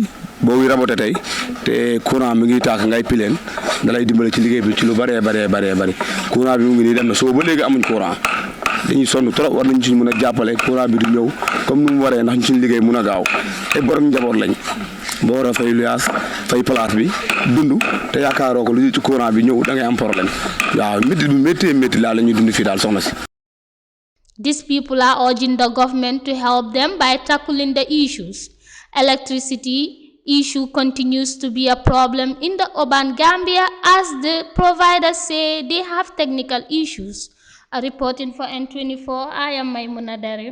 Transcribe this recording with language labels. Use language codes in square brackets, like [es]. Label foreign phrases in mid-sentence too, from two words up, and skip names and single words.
[wo] boo wi raboté tey te courant mi ngi tàkk ngay pileen da lay dimbale ci liggéey bi ci lu bari courant bi mu ngi nii dem na soo ba léegi amuñ courant dañuy sonn trop war nañ ci mën a jàppale courant bi du ñëw comme nu mu waree ndax ñu suñu liggéey mën a gaaw te borom njaboot lañ boo war a fay luyaas fay place bi dund te yaakaaroo ko lu ci courant bi ñëw da ngay am problème waaw métti laa la ñuy dund fii daal soxna si. [en] These people are urging the government to help them by tackling the issues. Electricity issue continues to be a problem in the urban Gambia as the providers say they have technical issues. Reporting for N24, I am Maimuna Dare.